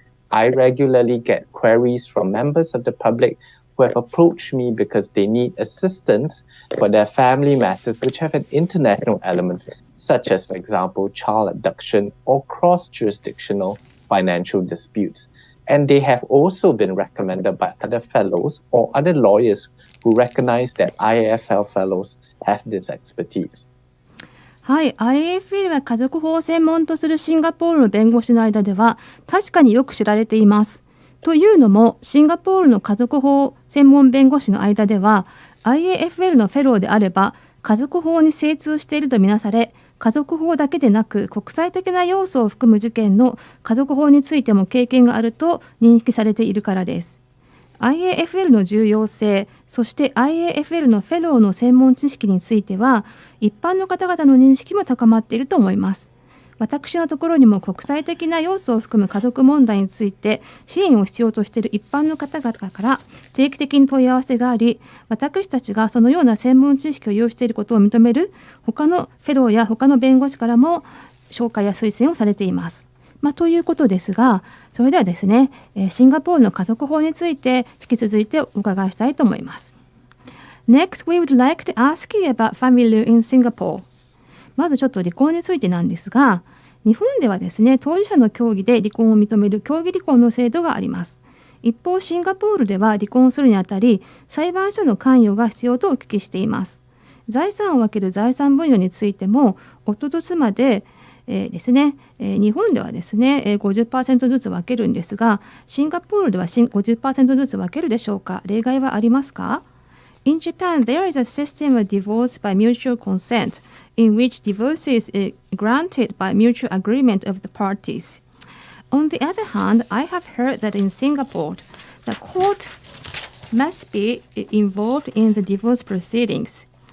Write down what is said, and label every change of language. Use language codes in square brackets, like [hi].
[en] I regularly get queries from members of the public who have approached me because they need assistance for their family matters which have an international element, such as, for example, child abduction or cross-jurisdictional financial disputes. And they have also been recommended by other fellows or other lawyers who recognize that IAFL fellows have this expertise. [ja] はい、IAFL は家族法を専門とするシンガポールの弁護士の間では確かによく知られています。というのも、シンガポールの家族法専門弁護士の間では IAFL のフェローであれば家族法に精通しているとみなされ、家族法だけでなく国際的な要素を含む事件の家族法についても経験があると認識されているからです。 IAFL の重要性、そして IAFL のフェローの専門知識については一般の方々の認識も高まっていると思います。私のところにも国際的な要素を含む家族問題について支援を必要としている一般の方々から定期的に問い合わせがあり、私たちがそのような専門知識を有していることを認める他のフェローや他の弁護士からも紹介や推薦をされています。ということですが、それではですね、シンガポールの家族法について引き続いてお伺いしたいと思います。 [en] Next, we would like to ask you about family law in Singapore. [ja] まずちょっと離婚についてなんですが、日本ではですね、当事者の協議で離婚を認める協議離婚の制度があります。一方、シンガポールでは離婚するにあたり、裁判所の関与が必要とお聞きしています。財産を分ける財産分与についても、夫と妻でですね、日本ではですね、50% ずつ分けるんですが、シンガポールでは50% ずつ分けるでしょうか。例外はありますか？ [en] In Japan, there is a system of divorce by mutual consent, in which divorce is granted by mutual agreement of the parties. On the other hand, I have heard that in Singapore, the court must be involved in the divorce proceedings.